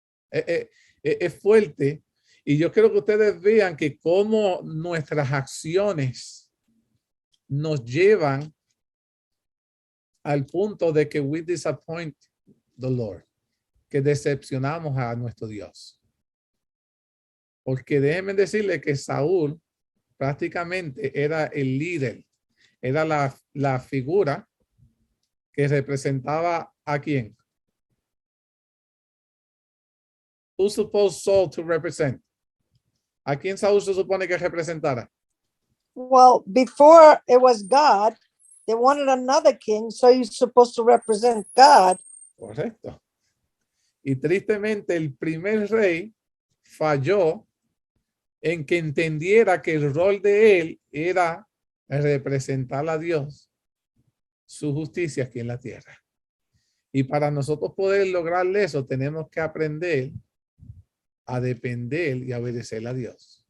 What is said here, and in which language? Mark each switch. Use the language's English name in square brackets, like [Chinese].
[Spanish] Es fuerte. Y yo quiero que ustedes vean que cómo nuestras acciones nos llevan al punto de que [English] we disappoint the Lord, [Spanish] que decepcionamos a nuestro Dios. Porque déjenme decirle que Saúl prácticamente era el líder, era la figura que representaba a quién. [English] Who's supposed Saul to represent? [Spanish] ¿A quién Saúl se supone que representara? [English] Well, before it was God, they wanted another king, so he's supposed to represent God. [Spanish] Correcto. Y tristemente el primer rey falló en que entendiera que el rol de él era representar a Dios, su justicia aquí en la tierra. Y para nosotros poder lograr eso, tenemos que aprender a depender y a obedecer a Dios.